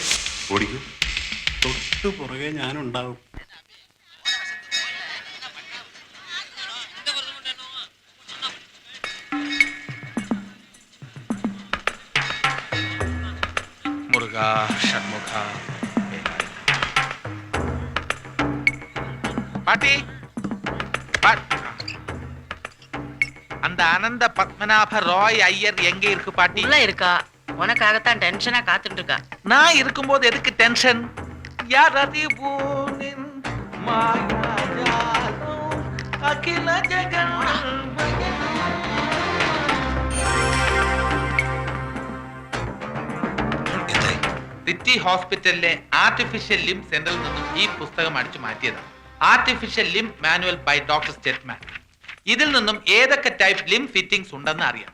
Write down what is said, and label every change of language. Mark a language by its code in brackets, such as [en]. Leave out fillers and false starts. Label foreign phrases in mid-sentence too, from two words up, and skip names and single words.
[ml] ഓടിക്കൂ, തൊട്ടു പുറകെ ഞാനുണ്ടാവും. [ta] മുരുക ഷൺമുഖ பாட்டி அந்த அனந்த பத்மநாப ராய் ஐயர் எங்க இருக்கு பாட்டி? உள்ள இருக்கா. உனக்காகத்தான் டென்ஷனா காத்துட்டு இருக்கா. நான் இருக்கும்போது எதுக்கு டென்ஷன்? யார் அதிபூனின் மாயாஜாலம் அகில ஜகன்மய. [ml] സിറ്റി ഹോസ്പിറ്റലിലെ [en] artificial limb [ml] സെന്ററിൽ നിന്നും ഈ പുസ്തകം അടിച്ചു മാറ്റിയതാണ്. ആർട്ടിഫിഷ്യൽ ലിം മാനുവൽ ബൈ ഡോക്ടർ സ്റ്റെറ്റ്മാൻ. ഇതിൽ നിന്നും ഏതൊക്കെ [en] type limb fittings [ml] ഉണ്ടെന്ന് അറിയാം.